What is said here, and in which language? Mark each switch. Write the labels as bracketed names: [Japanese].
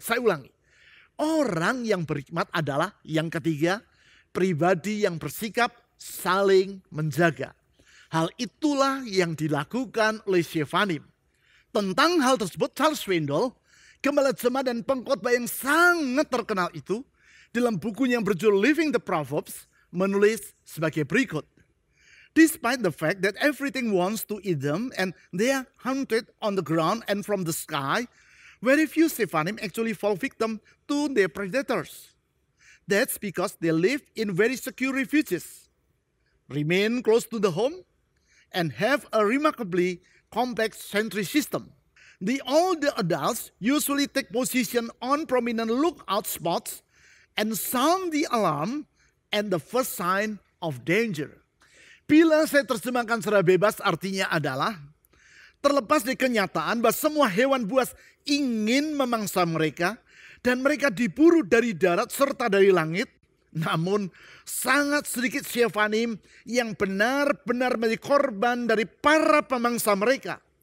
[Indonesian] Saya ulangi, orang yang berhikmat adalah yang ketiga, pribadi yang bersikap saling menjaga. Hal itulah yang dilakukan oleh Shephanim. Tentang hal tersebut, Charles Swindoll, gembala jemaat dan pengkhotbah yang sangat terkenal itu, dalam bukunya yang berjudul Living the Proverbs, menulis sebagai berikut. [English] Despite the fact that everything wants to eat them and they are hunted on the ground and from the sky, very few Shephanim actually fall victim to their predators. That's because they live in very secure refuges, remain close to the home, and have a remarkably complex sentry system. The older adults usually take position on prominent lookout spots and sound the alarm and the first sign of danger. [Indonesian] Bila saya terjemahkan secara bebas artinya adalah terlepas dari kenyataan bahwa semua hewan buas ingin memangsa mereka dan mereka diburu dari darat serta dari langit, namun sangat sedikit Shephanim yang benar-benar menjadi korban dari para pemangsa mereka.